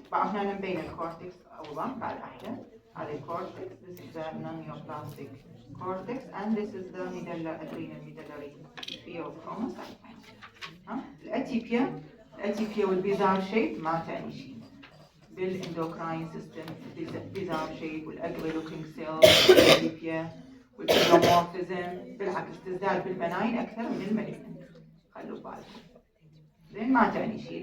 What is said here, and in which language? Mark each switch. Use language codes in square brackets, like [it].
[ar] بعد هنا نبين الكورتكس أوضح بعد أحلى. هذا الكورتكس. [en] This is the non-neoplastic cortex and this is the adrenal medullary pheochromocytoma. [ar] الأتيبيا والبيزار شيب ما تعني شيء. بالاندوكراين سيستم بيزار شيب والأقري لوكينج سيل الأتيبيا والبيزومورفيزم بالعكس تزداد بالبناين أكثر من المالجنت. خلوا بالكم. زين. ما تعني شيء.